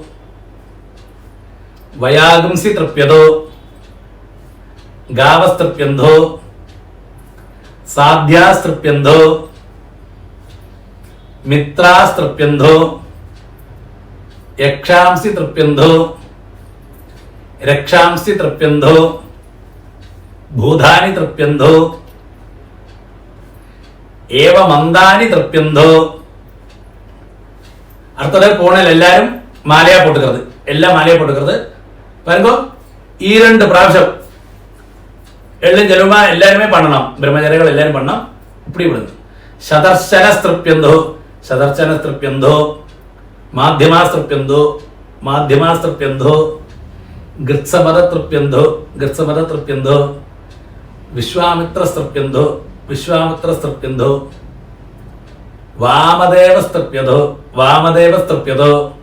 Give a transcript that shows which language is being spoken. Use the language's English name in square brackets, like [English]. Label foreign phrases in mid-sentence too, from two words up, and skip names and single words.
[Sanskrit] वयागुंसि तृप्यदो, गावस्तृप्यन्धो, साध्यास्तृप्यन्धो, मित्रास्तृप्यन्धो, यक्षांसि तृप्यन्धो, रक्षांसि तृप्यन्धो, भूधानि तृप्यन्धो, एवमन्दानि तृप्यन्धो. [Malayalam] അടുത്തത് പോണൽ എല്ലാരും മാലയാ പൊട്ടുന്നത്, എല്ലാം മാലയാ പൊട്ടുന്നത്. പറയുമ്പോ ഈ 2 പ്രാവശ്യം എള്ളും ജലവുമാ എല്ലാരുമേ പണ്ണണം. ബ്രഹ്മചാരികൾ എല്ലാരും പണ്ണണം. ഇപ്പടി വിടുന്നു. [Sanskrit] ശതർശനസ്തൃപ്യന്തോ, ശതർശനസ്തൃപ്യന്തോ, മാധ്യമാസ്തൃപ്യന്തോ, മാധ്യമാസ്തൃപ്യന്തോ, ഗൃത്സമതൃപ്യന്തോ, ഗൃത്സമതൃപ്യന്തോ, വിശ്വാമിത്രസ്തൃപ്യന്തോ, വിശ്വാമിത്രസ്തൃപ്യന്തോ, വാമദേവസ്തൃപ്യതോ, വാമദേവസ്തൃപ്യതോ,